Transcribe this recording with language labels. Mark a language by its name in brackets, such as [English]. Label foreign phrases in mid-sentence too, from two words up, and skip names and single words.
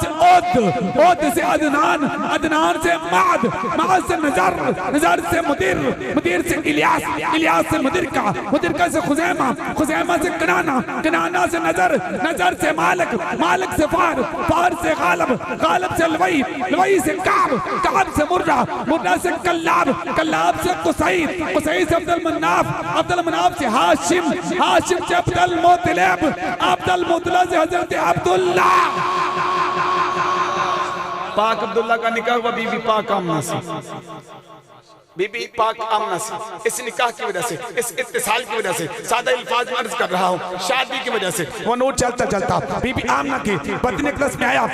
[Hindi] से ओद, ओद से अदनान, अदनान से माद, माद से नजर, नजर से मुदिर, मुदिर से इलियास, इलियास से मुदिरका, मुदिरका से खुजैमा, खुजैमा से कनाना, कनाना से नजर, नजर से मालिक, मालिक से फार, फार से गालब, गालब से लवई, लवई से काब, काब से मुर्रा, मुर्रा से कल्लाब, कल्लाब से कुसैद, कुसैद से अब्दुल मन्नाफ, अब्दुल मन्नाफ से हाशिम, हाशिम से अब्दुल मुतलिब, अब्दुल मुतलिब से हजरत अब्दुल्ला। पाक अब्दुल्ला का निकाह हुआ बीबी पाक आमना से, बीबी पाक आमना से। इस निकाह की वजह से, इस इत्तिसाल की वजह से, सादा अल्फाज में अर्ज कर रहा हूँ, शादी की वजह से वो नूर चलता चलता बीबी आमना की पत्नी क्लस में आया।